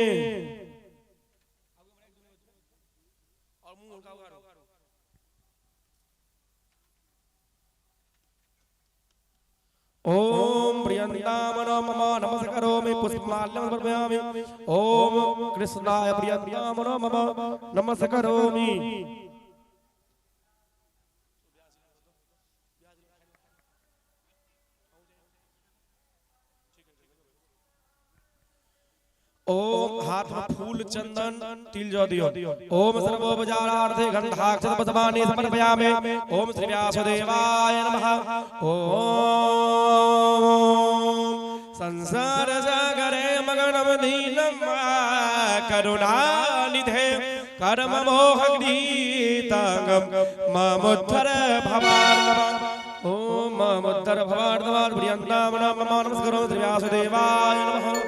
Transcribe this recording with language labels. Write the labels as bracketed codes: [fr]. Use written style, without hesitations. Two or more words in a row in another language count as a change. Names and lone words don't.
[sa] ओम प्रियंतामनो मम नमस्करोमि पुष्पमाल्यं समर्पयामि ओम कृष्णाय प्रियंतामनो मम नमस्करोमि ओम [hi] हाथ में फूल चंदन तिल जो दियो [sa] ओम सर्वोपचारार्थे गन्धाक्षरपुष्पाणि समर्पयामि ओम श्री व्यासदेवाय नमः ओम संसार सागरे मगनम दीनं करुणानिधे कर्म मोहग्नीतांगम मामुद्धर भवार्णव ओम मामुद्धर भवार्णव प्रियंतामनो मम नमस्करोमि श्री व्यासदेवाय नमः